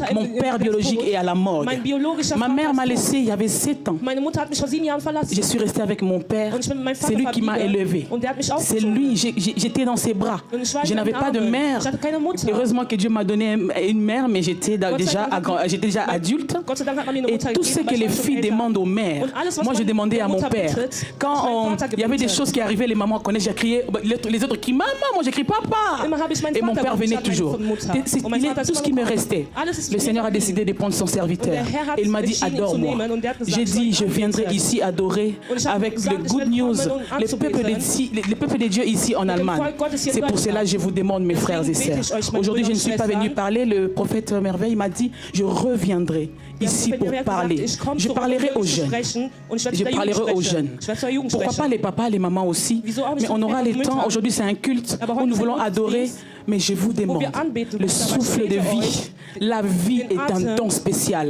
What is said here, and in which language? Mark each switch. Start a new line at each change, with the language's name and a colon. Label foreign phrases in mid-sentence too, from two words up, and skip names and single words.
French: Mon père biologique est à la morgue.
German: Mein biologischer
French: Ma
German: Vater
French: mère m'a
German: ist tot.
French: laissé, il y avait 7 ans.
German: Meine Mutter hat mich vor 7 Jahren verlassen.
French: Je suis restée avec mon père.
German: Und ich bin mit meinem
French: C'est lui
German: Vater
French: qui m'a
German: verblieben.
French: élevé.
German: Und der hat mich
French: C'est
German: aufgezogen.
French: lui, j'étais dans ses bras.
German: Und ich war
French: Je
German: in
French: n'avais
German: seinen
French: pas de
German: Armen.
French: mère.
German: Ich hatte keine Mutter.
French: Heureusement que Dieu m'a donné une mère, mais j'étais déjà adulte.
German: Gott sei Dank hat man mir eine
French: Et
German: Mutter
French: tout ce
German: gegeben,
French: que
German: weil
French: les
German: ich war schon
French: filles
German: älter.
French: demandent aux mères,
German: Und alles, was
French: moi je
German: man
French: demandais
German: der
French: à mon
German: Mutter
French: père.
German: bittet,
French: Quand
German: mein Vater
French: il y avait des
German: gebeten.
French: choses qui arrivaient, les mamans connaissaient, j'ai crié, les autres crient maman, moi j'ai crié papa.
German: Immer habe ich meinen
French: Et mon
German: Vater
French: père
German: gerufen,
French: venait
German: statt meine
French: toujours.
German: Mutter. Und mein
French: Il est
German: Vater ist
French: tout ce
German: immer
French: qui me
German: gekommen.
French: restait.
German: Alles ist
French: Le
German: mir
French: Seigneur a
German: geblieben.
French: décidé de prendre son serviteur.
German: Und der Herr hat
French: Et il m'a dit
German: entschieden, ihn zu
French: adore-moi.
German: nehmen. Und der hat gesagt,
French: J'ai
German: soll
French: dit
German: ihn
French: je viendrai
German: anbeten.
French: ici adorer
German: Und ich habe
French: avec
German: gesagt,
French: le
German: ich
French: good
German: werde
French: news,
German: kommen, um
French: le peuple
German: anzubeten.
French: le peuple de Dieu ici en Allemagne.
German: Volk Gottes hier
French: C'est pour
German: Deutschland.
French: cela que je vous demande, mes frères et
German: Deswegen bete ich
French: sœurs.
German: euch, meine
French: Aujourd'hui, je
German: Brüder
French: ne
German: und
French: suis pas venu
German: Schwestern.
French: parler. Le prophète Merveille m'a dit je reviendrai ici pour parler. Je parlerai aux jeunes. Je parlerai aux jeunes. Pourquoi pas les papas, les mamans aussi? Mais on aura le temps. Aujourd'hui, c'est un culte où nous voulons adorer. Mais je vous demande, le souffle de vie, la vie est un don spécial.